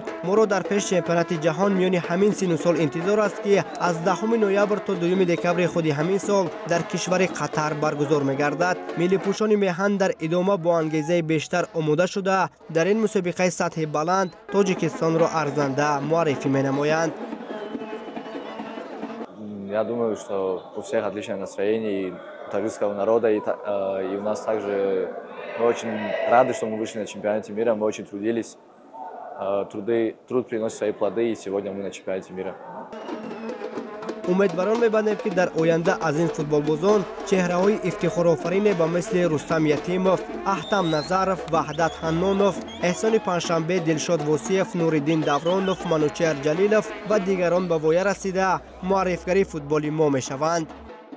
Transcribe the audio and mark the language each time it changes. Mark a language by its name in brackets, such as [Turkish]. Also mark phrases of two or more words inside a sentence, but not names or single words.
[Persian] ما را در پیش چمپیونات جهان میان همین سن و سال انتظار است که از 10 نوامبر تا 2 دکمبر خود همین سال در کشور قطر برگزار می‌گردد. ملی پوشان میهن در ادامه با انگیزه بیشتر آماده شده در این مسابقه سطح بلند تاجیکستان را ارزنده معرفی می‌نمایند. [Russian] Я думаю, что у всех отличное настроение таджикского народа, и у нас также мы очень рады, что мы вышли на чемпионате мира, мы очень трудились, труд приносит свои плоды, и сегодня мы на чемпионате мира. [Persian] امیدواران می‌بندیم که در آینده از این فوتبال بازان چهره‌های افتخارآفرین به مثل رستم یتیموف، احتم نظرف، وحدت حنانوف، احسان پنجشنبه، دلشاد واسیف، نوردین دورانوف، منوچهر جلیلوف و دیگران به وای رسیده معرفگری فوتبال ما می‌شوند.